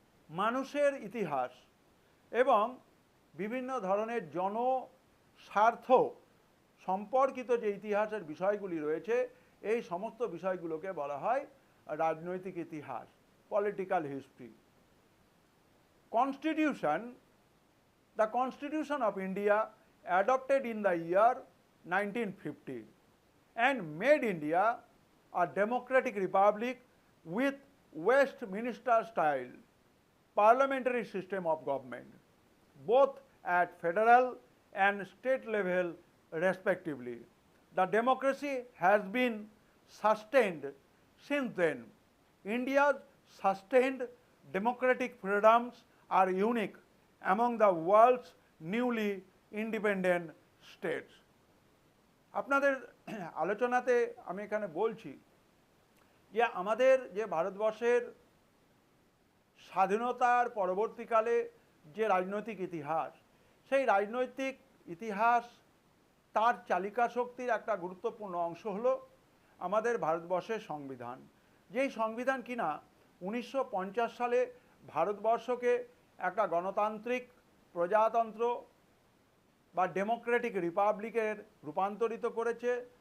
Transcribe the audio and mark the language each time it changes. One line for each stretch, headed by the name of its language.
Bangla: মানুষের ইতিহাস এবং বিভিন্ন ধরনের জনস্বার্থ সম্পর্কিত যে ইতিহাসের বিষয়গুলি রয়েছে এই সমস্ত বিষয়গুলোকে বলা হয় রাজনৈতিক ইতিহাস, political history.
English: Constitution, the constitution of India adopted in the year 1950 and made India a democratic republic with Westminster style parliamentary system of government, both at federal and state level respectively. The democracy has been sustained since then. India's sustained democratic freedoms are unique among the world's newly independent states.
Bangla: আপনাদের আলোচনাতে আমি এখানে বলছি যে আমাদের যে ভারতবর্ষের স্বাধীনতার পরবর্তীকালে যে রাজনৈতিক ইতিহাস, সেই রাজনৈতিক ইতিহাস তার চালিকা শক্তির একটা গুরুত্বপূর্ণ অংশ হলো আমাদের ভারতবর্ষের সংবিধান, যেই সংবিধান কিনা 1950 সালে ভারতবর্ষকে একটা গণতান্ত্রিক প্রজাতন্ত্র বা ডেমোক্রেটিক রিপাবলিকের রূপান্তরিত করেছে।